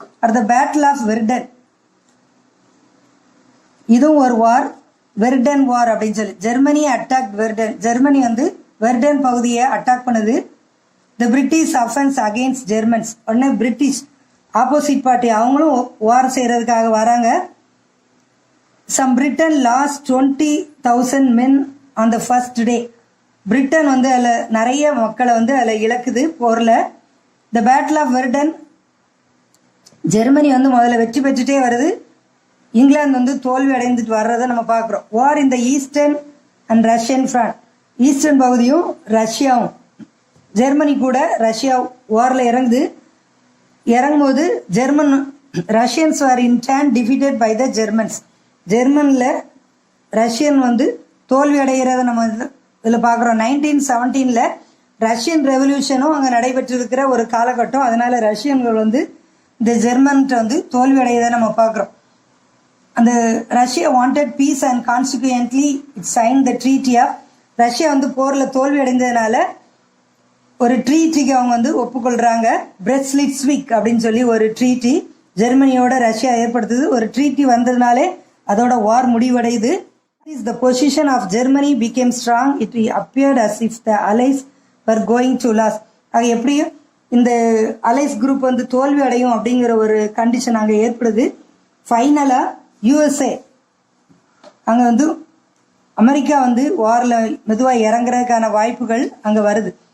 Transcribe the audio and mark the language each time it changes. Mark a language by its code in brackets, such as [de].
[ta] அடுத்த battle of Verdun, இதுவும் ஒரு வார், வெர்டன் வார் அப்படின்னு சொல்லி. ஜெர்மனி அட்டாக் வெர்டன், ஜெர்மனி வந்து வெர்டன் பகுதியை அட்டாக் பண்ணுது. [en] the British offence against Germans, [ta] உடனே பிரிட்டிஷ் ஆப்போசிட் பார்ட்டி அவங்களும் வார் செய்யறதுக்காக வராங்க. [en] Some Britain lost 20,000 men on the first day. [ta] Britain வந்து அதில் நிறைய மக்களை வந்து அதில் இழக்குது போரில். The battle of Verdun, Germany வந்து முதல்ல வெற்றி பெற்றுட்டே வருது, இங்கிலாந்து வந்து தோல்வி அடைந்துட்டு வர்றதை நம்ம பார்க்குறோம். வார் இந்த eastern and Russian front, eastern பகுதியும் ரஷ்யாவும், ஜெர்மனி கூட ரஷ்யா வாரில் இறங்கும்போது [en] Russians are in turn defeated by the Germans. [ta] ஜெர்மனில் Russian வந்து தோல்வி அடைகிறத நம்ம இதில் பார்க்குறோம். 1917 ரஷ்யன் ரெவல்யூஷனும் அங்கே நடைபெற்றிருக்கிற ஒரு காலகட்டம். அதனால ரஷ்யன்கள் வந்து இந்த ஜெர்மன்கிட்ட வந்து தோல்வி அடைகிறத நம்ம பார்க்குறோம். அந்த [en] Russia wanted peace and consequently it sign the treaty of, [ta] Russia வந்து போரில் தோல்வி அடைந்ததுனால ஒரு ட்ரீட்டிக்கு அவங்க வந்து ஒப்புக்கொள்கிறாங்க. பிரெஸ்லிட்ஸ்விக் அப்படின்னு சொல்லி ஒரு ட்ரீட்டி ஜெர்மனியோட ரஷ்யா ஏற்படுத்துது. ஒரு ட்ரீட்டி வந்ததுனாலே அதோட வார் முடிவடையுது. [en] The position of Germany became strong. It appeared as if the allies were going to lose. [ta] அது எப்படியும் இந்த அலைஸ் குரூப் வந்து தோல்வி அடையும் அப்படிங்கிற ஒரு கண்டிஷன் அங்கே ஏற்படுது. ஃபைனலாக யூஎஸ்ஏ அங்கே வந்து அமெரிக்கா வந்து வாரில் மெதுவாக இறங்குறதுக்கான வாய்ப்புகள் அங்கே வருது.